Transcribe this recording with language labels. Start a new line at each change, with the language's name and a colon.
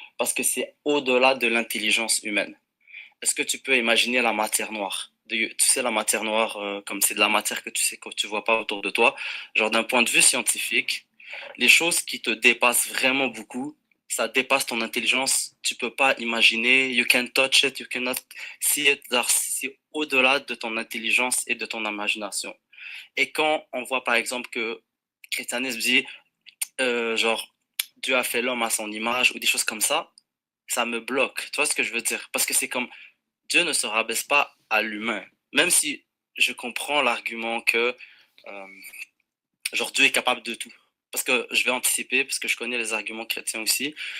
French: Parce que c'est au-delà de l'intelligence humaine. Est-ce que tu peux imaginer la matière noire? Tu sais, la matière noire, comme c'est de la matière que tu sais que tu vois pas autour de toi. Genre, d'un point de vue scientifique, les choses qui te dépassent vraiment beaucoup, ça dépasse ton intelligence. Tu peux pas imaginer.
English: You can touch it, you cannot see it.
French: C'est au-delà de ton intelligence et de ton imagination. Et quand on voit, par exemple, que le christianisme dit, genre, Dieu a fait l'homme à son image ou des choses comme ça me bloque. Tu vois ce que je veux dire? Parce que c'est comme Dieu ne se rabaisse pas à l'humain. Même si je comprends l'argument que genre Dieu est capable de tout. Parce que je vais anticiper, parce que je connais les arguments chrétiens aussi.